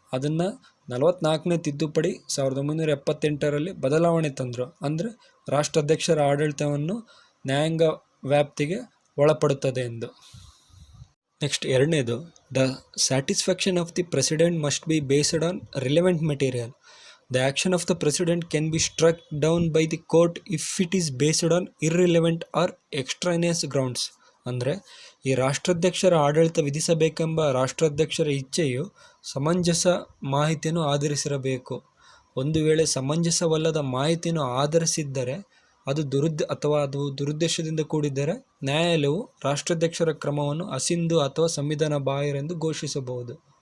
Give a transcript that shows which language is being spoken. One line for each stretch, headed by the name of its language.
Kannada: ಅದನ್ನು 44ನೇ ತಿದ್ದುಪಡಿ 1978ರಲ್ಲಿ ಬದಲಾವಣೆ ತಂದರು. ಅಂದರೆ ರಾಷ್ಟ್ರಾಧ್ಯಕ್ಷರ ಆಡಳಿತವನ್ನು ನ್ಯಾಯಾಂಗ ವ್ಯಾಪ್ತಿಗೆ ಒಳಪಡುತ್ತದೆ ಎಂದು.
English: next
Kannada: ಎರಡನೇದು,
English: The satisfaction of the president must be based on relevant material. The action of the President can be struck down by the court if it is based on irrelevant or extraneous grounds.
Kannada: ಅಂದರೆ ಈ ರಾಷ್ಟ್ರಾಧ್ಯಕ್ಷರ ಆಡಳಿತ ವಿಧಿಸಬೇಕೆಂಬ ರಾಷ್ಟ್ರಾಧ್ಯಕ್ಷರ ಇಚ್ಛೆಯು ಸಮಂಜಸ ಮಾಹಿತಿಯನ್ನು ಆಧರಿಸಿರಬೇಕು. ಒಂದು ವೇಳೆ ಸಮಂಜಸವಲ್ಲದ ಮಾಹಿತಿಯನ್ನು ಆಧರಿಸಿದ್ದರೆ ಅದು ದುರುದ್ದೇಶದಿಂದ ಕೂಡಿದ್ದರೆ ನ್ಯಾಯಾಲಯವು ರಾಷ್ಟ್ರಾಧ್ಯಕ್ಷರ ಕ್ರಮವನ್ನು ಅಸಿಂಧು ಅಥವಾ ಸಂವಿಧಾನ ಬಾಹಿರೆಂದು ಘೋಷಿಸಬಹುದು.